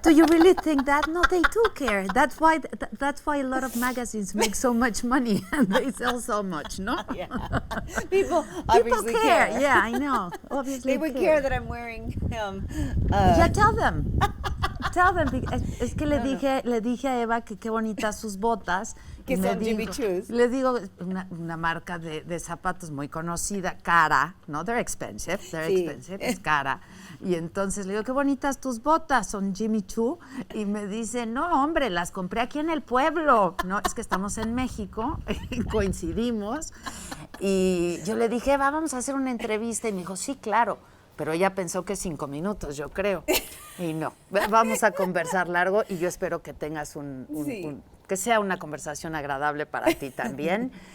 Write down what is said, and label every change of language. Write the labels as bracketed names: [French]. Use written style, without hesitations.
[English] Do you really think that? No, they do care. That's why a lot of magazines make so much money and they sell so much, no? Yeah. People obviously care. Yeah, I know. Obviously they would care that I'm wearing yeah, tell them. Tell them. [Spanish] Es que le dije a Eva que qué bonitas sus botas. Que son Jimmy Choo's. Le digo, una marca de zapatos muy conocida, cara, ¿no? [English] They're expensive, es cara. [Spanish] Y entonces le digo, qué bonitas tus botas, son Jimmy Choo. Y me dice, no, hombre, las compré aquí en el pueblo. No, es que estamos en México, coincidimos. Y yo le dije, Eva, vamos a hacer una entrevista. Y me dijo, sí, claro. Pero ella pensó que 5 minutos, yo creo. Y no, vamos a conversar largo y yo espero que tengas que sea una conversación agradable para ti también.